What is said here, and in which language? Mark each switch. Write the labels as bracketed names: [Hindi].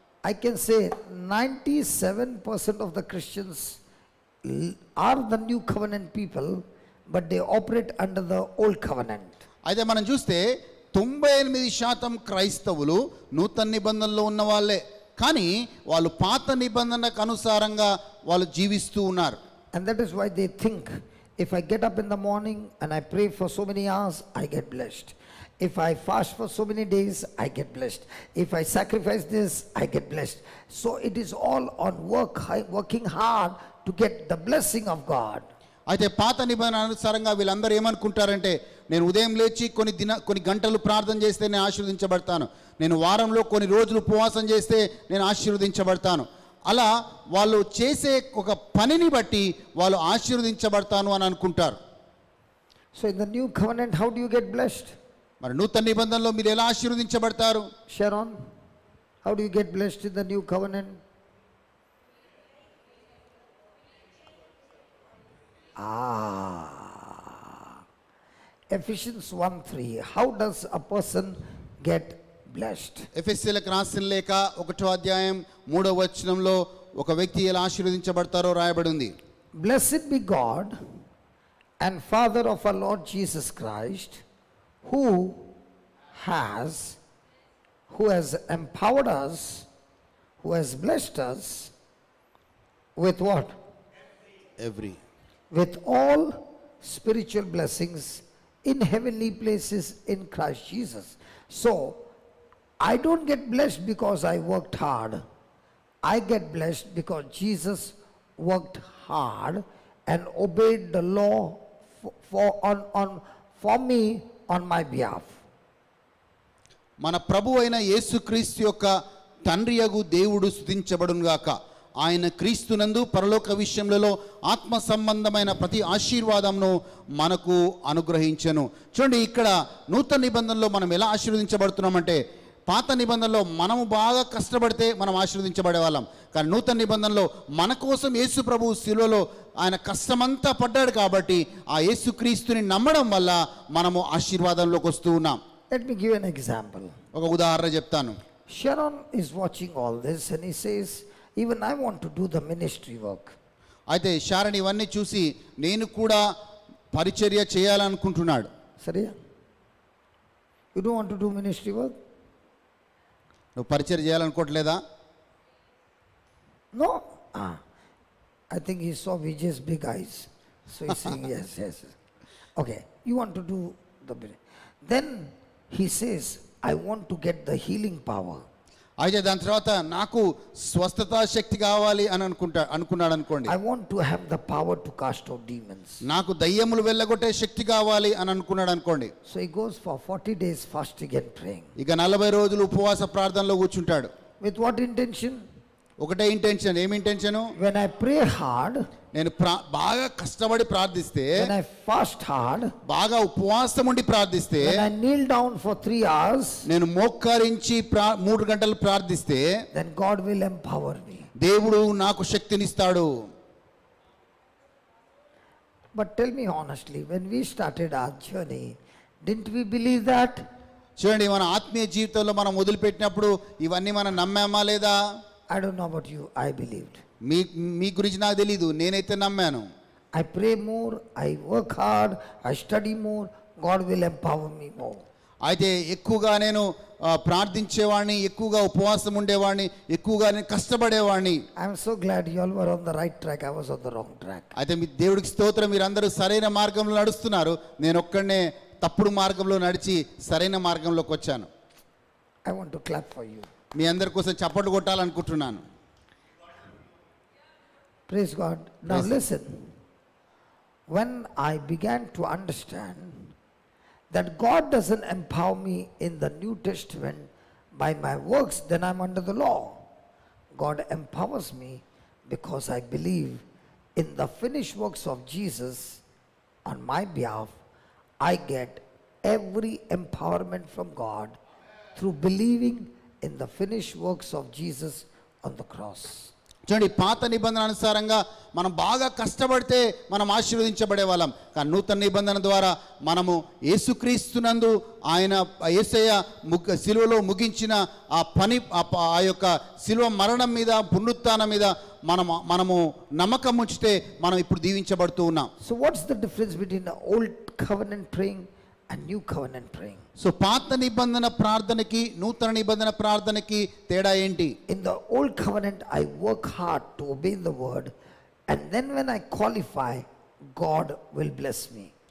[English] I can say 97% of the Christians are the new covenant people, but they operate under the old covenant. [Telugu] అయితే మనం చూస్తే 98% క్రైస్తవులు నూతన నిబంధనలో ఉన్న వాళ్ళే, కానీ వాళ్ళు పాత నిబంధనకు అనుసారంగా వాళ్ళు జీవిస్తూ ఉన్నారు. [English] And that is why they think, if I get up in the morning and I pray for so many hours, I get blessed. If I fast for so many days, I get blessed. If I sacrifice this, I get blessed. So it is all on working hard to get the blessing of God. [Telugu] అయితే పాత నిబంధన అనుసారంగా వీళ్ళందరూ ఏమనుకుంటారంటే, నేను ఉదయం లేచి కొన్ని గంటలు ప్రార్థన చేస్తే నేను ఆశీర్వదించబడతాను, నేను వారంలో కొన్ని రోజులు ఉపవాసం చేస్తే నేను ఆశీర్వదించబడతాను. అలా వాళ్ళు చేసే ఒక పనిని బట్టి వాళ్ళు ఆశీర్వదించబడతాను అని అనుకుంటారు. [English] So in the new covenant, how do you get blessed? [Telugu] మరి నూతన నిబంధనలో మీరు ఎలా ఆశీర్వదించబడతారు? [English] Sharon, how do you get blessed in the new covenant? Ephesians 1:3. How does a person get blessed? [Telugu] ఎఫెసీయులకు రాసిన లేఖ 1వ అధ్యాయం 3వ వచనంలో ఒక వ్యక్తి ఎలా ఆశీర్వదించబడతారో రాయబడి ఉంది. [English] Blessed be God and Father of our Lord Jesus Christ, who has empowered us, who has blessed us with what? Every. With all spiritual blessings in heavenly places in Christ Jesus. So, I don't get blessed because I worked hard. I get blessed because Jesus worked hard and obeyed the law for me on my behalf. [Telugu] మన ప్రభు అయిన యేసుక్రీస్తు యొక్క తండ్రియగు దేవుడు స్తుతించబడును గాక. ఆయన క్రీస్తునందు పరలోక విషయములలో ఆత్మ సంబంధమైన ప్రతి ఆశీర్వాదంను మనకు అనుగ్రహించెను. చూడండి, ఇక్కడ నూతన నిబంధనలో మనం ఎలా ఆశీర్వదించబడుతున్నామంటే, పాత నిబంధనలో మనము బాగా కష్టపడితే మనం ఆశీర్వదించబడే వాళ్ళం. కానీ నూతన నిబంధనలో మన కోసం యేసు ప్రభు శిలువలో ఆయన కష్టమంతా పడ్డాడు కాబట్టి ఆ యేసుక్రీస్తుని నమ్మడం వల్ల మనము ఆశీర్వాదంలోకి వస్తూ ఉన్నాం. [English] Let me give you an example. [Telugu] ఒక ఉదాహరణ చెప్తాను. [English] Sharon is watching all this and he says, even I want to do the ministry work. [Telugu] అయితే శారణ్ ఇవన్నీ చూసి నేను కూడా పరిచర్య చేయాలనుకుంటున్నాడు. [English] Sorry? You don't want to do ministry work? [Telugu] నువ్వు పరిచర్య చేయాలనుకోవట్లేదా? [English] No? I think he saw Vijay's big eyes. So he's saying yes, yes. Okay, you want to do the... Then he says, I want to get the healing power. [Telugu] అయితే దాని తర్వాత నాకు స్వస్థత శక్తి కావాలి అని అనుకున్నాడు అనుకోండి. [English] I want to have the power to cast out demons. [Telugu] నాకు దయ్యములు వెళ్ళగొట్టే శక్తి కావాలి అని అనుకున్నాడు అనుకోండి. [English] So he goes for 40 days fasting and praying. [Telugu] ఇక 40 రోజులు ఉపవాస ప్రార్థనలో కూర్చుంటాడు. [English] With what intention? [Telugu] ఒకటే ఇంటెన్షన్. ఏమి intention? [English] When I pray hard, [Telugu] నేను బాగా కష్టపడి ప్రార్థిస్తే, [English] when I fast hard, [Telugu] బాగా ఉపవాసం ఉండి ప్రార్థిస్తే, [English] when I kneel down for 3 hours, [Telugu] నేను మోకరించి 3 గంటలు ప్రార్థిస్తే, [English] then God will empower me. [Telugu] దేవుడు నాకు శక్తినిస్తాడు. [English] But tell me honestly, when we started our journey, didn't we believe that? [Telugu] చూడండి, మన ఆత్మీయ జీవితంలో మనం మొదలుపెట్టినప్పుడు ఇవన్నీ మనం నమ్మామా లేదా? [English] I don't know about you, I believed. [Telugu] మీ గురించి నాకు తెలీదు, నేనైతే నమ్మాను. [English] I pray more, I work hard, I study more, God will empower me more. [Telugu] అయితే ఎక్కువగా నేను ప్రార్థించేవాడిని, ఎక్కువగా ఉపవాసం ఉండేవాడిని, ఎక్కువగా నేను కష్టపడేవాడిని. [English] I am so glad you all were on the right track, I was on the wrong track. [Telugu] అయితే మీ దేవుడికి స్తోత్రం, మీరందరూ సరైన మార్గంలో నడుస్తున్నారు. నేను ఒక్కడనే తప్పుడు మార్గంలో నడిచి సరైన మార్గంలోకి వచ్చాను. [English] I want to clap for you. [Telugu] మీ అందరి కోసం చప్పట్లు కొట్టాలనుకుంటున్నాను. [English] Praise God. Now listen. When I began to understand that God doesn't empower me in the New Testament by my works, then I'm under the law. God empowers me because I believe in the finished works of Jesus on my behalf. I get every empowerment from God through believing in the finished works of Jesus on the cross. [Telugu] చూడండి, పాత నిబంధన అనుసారంగా మనం బాగా కష్టపడితే మనం ఆశీర్వదించబడే వాళ్ళం. కానీ నూతన నిబంధన ద్వారా మనము యేసుక్రీస్తునందు ఆయన యేసయ్య శిలువలో ముగించిన ఆ పని, ఆ యొక్క శిలువ మరణం మీద, పునరుత్థానం మీద మనము నమ్మకం ఉంచితే మనం ఇప్పుడు దీవించబడుతూ ఉన్నాం. [English] So what's the difference between the old covenant praying and new covenant praying? [Telugu] So పాత నిబంధన ప్రార్థనకి నూతన నిబంధన ప్రార్థనకి తేడా ఏంటి? [English] In the old covenant I work hard to obey the word, and then when I qualify, God will bless me.